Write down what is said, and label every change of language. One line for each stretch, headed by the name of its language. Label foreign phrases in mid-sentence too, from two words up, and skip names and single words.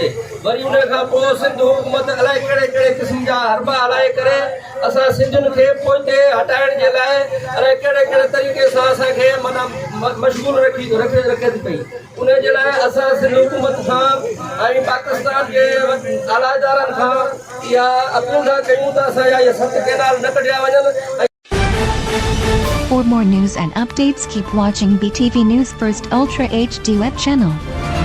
Sindhi: वरी उन खां पोइ सिंध हुकूमत अलाए कहिड़े कहिड़े क़िस्म जा हरबा हलाए करे असां सिंधियुनि खे पोइते हटाइण जे लाइ अलाए कहिड़े कहिड़े तरीक़े सां असांखे माना मशगूल रखे थी पई। उन जे लाइ असां सिंध हुकूमत खां ऐं पाकिस्तान जे आला इदारनि खां इहा अपील था कयूं त असांजा इहे 7 कैनाल न कढिया वञनि।
English: For more news and updates, keep watching BTV News First Ultra HD web channel.